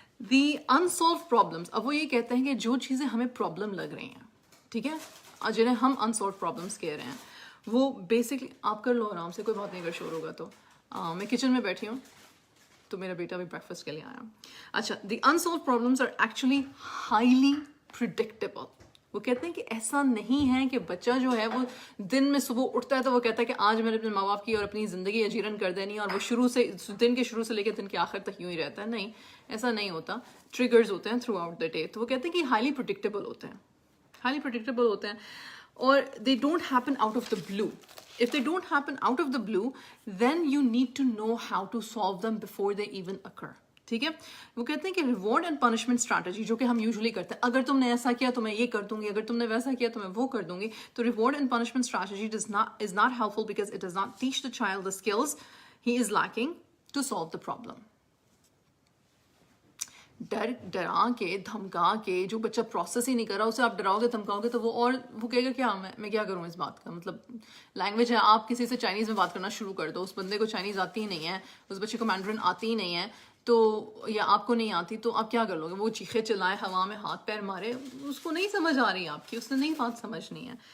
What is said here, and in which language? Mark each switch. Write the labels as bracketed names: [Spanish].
[Urdu] دی unsolved problems, اب وہ یہ کہتے ہیں کہ جو چیزیں ہمیں پرابلم لگ رہی ہیں, ٹھیک ہے, جنہیں ہم unsolved problems کہہ رہے ہیں, وہ بیسکلی آپ کر لو آرام سے, کوئی بات نہیں اگر شور ہوگا تو. میں کچن میں بیٹھی ہوں تو میرا بیٹا بھی بریک فاسٹ کے لیے آیا. [English] اچھا, the unsolved problems are actually highly predictable. [Urdu] وہ کہتے ہیں کہ ایسا نہیں ہے کہ بچہ جو ہے وہ دن میں صبح اٹھتا ہے تو وہ کہتا ہے کہ آج میں نے اپنے ماں باپ کی اور اپنی زندگی اجیرن کر دینی اور وہ دن کے شروع سے لے کے دن کے آخر تک یوں ہی رہتا ہے. نہیں, ایسا نہیں ہوتا. ٹریگرز ہوتے ہیں [English] Throughout the day. [Urdu] تو وہ کہتے ہیں کہ ہائیلی پریڈکٹیبل ہوتے ہیں, ہائیلی پریڈکٹیبل ہوتے ہیں, اور [English] They don't happen out of the blue. If they don't happen out of the blue, then you need to know how to solve them before they even occur. [Urdu] ٹھیک ہے, وہ کہتے ہیں کہ ریوارڈ اینڈ پنشمنٹ اسٹریٹجی جو کہ ہم usually کرتے ہیں, اگر تم نے ایسا کیا تو میں یہ کر دوں گی, اگر تم نے ویسا کیا تو میں وہ کر دوں گی. [English] تو reward and punishment strategy is not helpful because it does not teach the child the skills he is lacking to solve the problem. [Urdu] ڈرا کے دھمکا کے جو بچہ پروسیس ہی نہیں کر رہا اسے آپ ڈراؤ گے دھمکاؤ گے تو وہ کہے گا کیا میں کیا کروں اس بات کا. مطلب لینگویج ہے, آپ کسی سے چائنیز میں بات کرنا شروع کر دو, اس بندے کو چائنیز آتی ہی نہیں ہے, اس بچے کو مینڈرن آتی ہی نہیں ہے, تو یا آپ کو نہیں آتی تو آپ کیا کر لو گے. وہ چیخے چلائے, ہوا میں ہاتھ پیر مارے, اس کو نہیں سمجھ آ رہی آپ کی, اس نے نہیں بات سمجھنی ہے.